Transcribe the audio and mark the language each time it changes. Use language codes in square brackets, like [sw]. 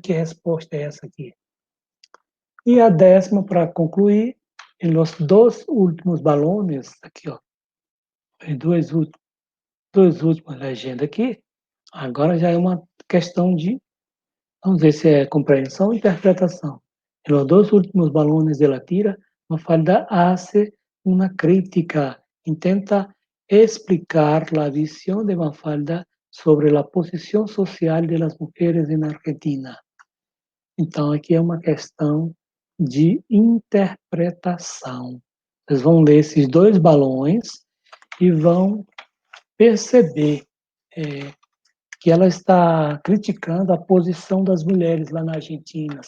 [pt] Que resposta é essa aqui. E a 10ª, para concluir, em los dois últimos balões, aqui, ó, em dois últimos legendas aqui, agora já é uma questão de, vamos ver se é compreensão ou interpretação. [es] En los dos últimos balones de la tira, Mafalda hace una crítica, intenta explicar la visión de Mafalda sobre la posición social de las mujeres en Argentina. [pt] Então, aqui é uma questão de interpretação. Vocês vão ler esses dois balões e vão perceber que ela está criticando a posição das mulheres lá na Argentina.